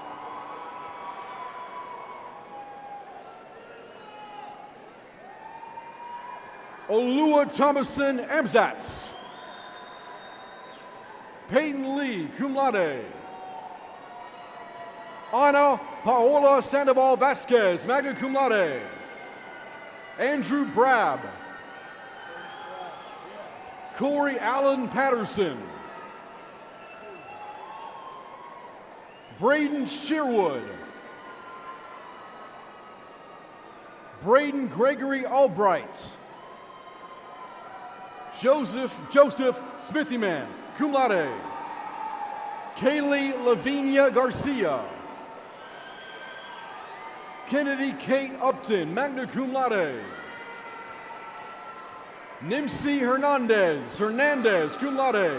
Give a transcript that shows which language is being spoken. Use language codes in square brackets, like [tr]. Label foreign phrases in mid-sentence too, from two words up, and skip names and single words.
[en] Olua Thomason Amzatz. Peyton Lee, [la] cum laude. [en] Ana Paola Sandoval Vasquez, [la] magna cum laude. [en] Andrew Brab. Corey Allen Patterson. Braden Sherwood. Braden Gregory Albright. Joseph Smithyman, [la] cum laude. [en] Kaylee Lavinia Garcia. Kennedy Kate Upton, [la] magna cum laude. [en] Nimsi Hernandez, [la] cum laude.